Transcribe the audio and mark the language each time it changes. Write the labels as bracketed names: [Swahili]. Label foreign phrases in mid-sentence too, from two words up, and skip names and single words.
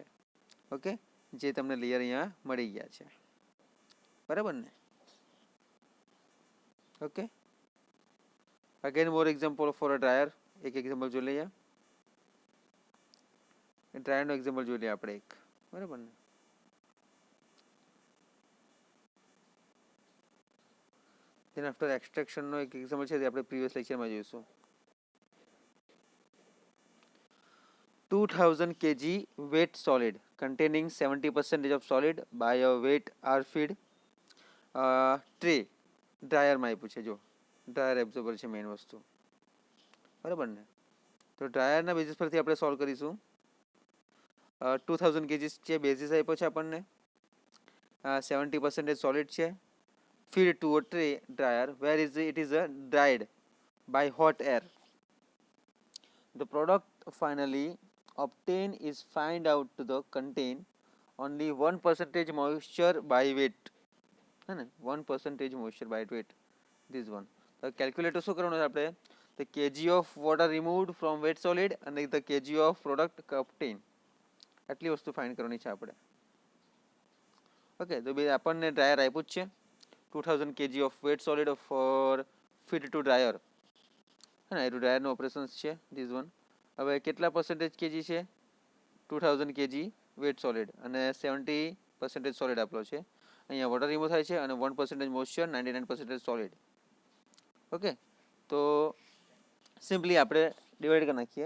[Gujarati] ઓકે, જે તમને લેયર અહીંયા મળી ગયા છે, બરાબર ને. [English] okay, again more example for a dryer. [Gujarati] એક એક્ઝામ્પલ જોઈ લઈએ, ડ્રાયરનો એક્ઝામ્પલ જોઈ લઈએ આપણે એક, બરાબર ને. [English] then after extraction [Gujarati] નો એક એક્ઝામ્પલ છે તે આપણે [English] previous lecture [Gujarati] જોઈશું. [English] 2000 kg wet solid containing 70% of solid by a wet or feed tray [Gujarati] ડ્રાયરમાં આપ્યું છે. જો ડ્રાયર એબ્ઝોર્બર છે [English] મેઇન વસ્તુ, [Gujarati] બરાબર ને. તો ડ્રાયરના બેઝિસ પરથી આપણે સોલ્વ કરીશું. 2000 kg છે બેઝિસ આપ્યો છે આપણને, 70% સોલિડ છે. [English] Feed to a tray dryer where it is dried by hot air. The product finally obtained is find out to the contain only 1% moisture by weight. 1% moisture by weight. This one. The calculator [Gujarati] શું કરવાનું છે આપણે? [English] The kg of water removed from wet solid and the kg of product obtained. [Gujarati] આટલી વસ્તુ ફાઇન્ડ કરવાની છે આપણે. ઓકે, તો બે આપણને ડ્રાયર આપ્યું જ છે. [English] 2000 kg of wet solid for feed to dryer. [Gujarati] હા, એ ડ્રાયરનું ઓપરેશન્સ છે [English] this one. [Gujarati] હવે કેટલા [English] percentage kg [Gujarati] છે? 2000 kg [English] wet solid [Gujarati] અને 70% સોલિડ આપેલો છે. અહીંયા [English] water remove [Gujarati] થાય છે અને 1% મોઇસ્ચર, 99% સોલિડ. ઓકે, તો સિમ્પલી આપણે ડિવાઈડ કરી નાખીએ.